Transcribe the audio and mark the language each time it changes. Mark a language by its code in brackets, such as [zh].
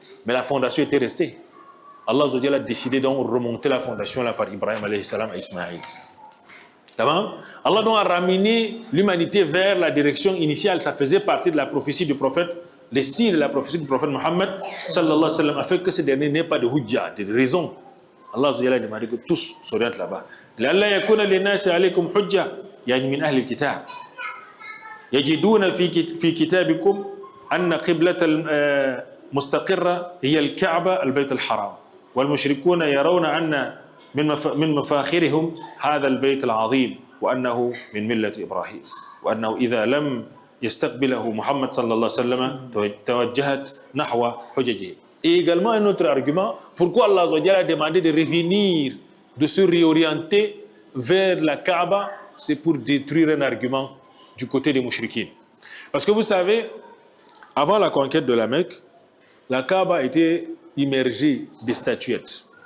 [fr] Mais la fondation était restée. Allah a décidé de remonter la fondation là par Ibrahim alayhi salam à Ismaïl. Allah a ramené l'humanité vers la direction initiale. Ça faisait partie de la prophétie du prophète, les signes de la prophétie du prophète Mohammed sallallahu alayhi wa sallam, afin que ce dernier n'ait pas de hujja, de raison. Allah a demandé que tous s'orientent là-bas. [ar] لألا يكون للناس عليكم حجة يعني من أهل الكتاب يجدون في كتابكم أن قبلة المستقرة هي الكعبة البيت الحرام والمشركون يرون أن من مفاخرهم هذا البيت العظيم وأنه من ملة إبراهيم وأنه إذا لم يستقبله محمد صلى الله عليه وسلم توجهت نحو حججه. [fr] Et également un autre argument, pourquoi Allah a demandé de revenir, de se réorienter vers la Kaaba, c'est pour détruire un argument du côté des mouchriquines. Parce que vous savez, avant la conquête de la Mecque, la Kaaba était immergée des statuettes.